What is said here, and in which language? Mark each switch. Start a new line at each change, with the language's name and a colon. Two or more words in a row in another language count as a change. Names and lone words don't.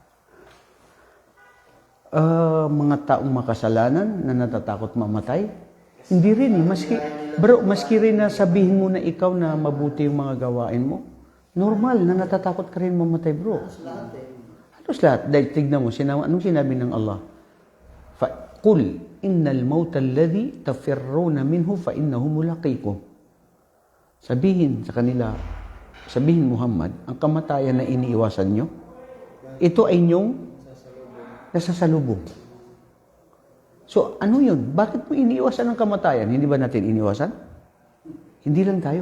Filipino: Mga taong makasalanan na natatakot mamatay, hindi rin eh. Maski rin na sabihin mo na ikaw na mabuti yung mga gawain mo, normal na natatakot ka rin mamatay, bro. Halos lahat. Dahil tignan mo, anong sinabi ng Allah?
Arabic: قل إن الموت الذي تفرون منه فإنه ملاقيكم.
Filipino: Sabihin sa kanila, sabihin Muhammad, ang kamatayan na iniiwasan nyo, ito ay inyong nasasalubong. So, ano yun? Bakit mo iniiwasan ang kamatayan? Hindi ba natin iniiwasan? Hindi lang tayo.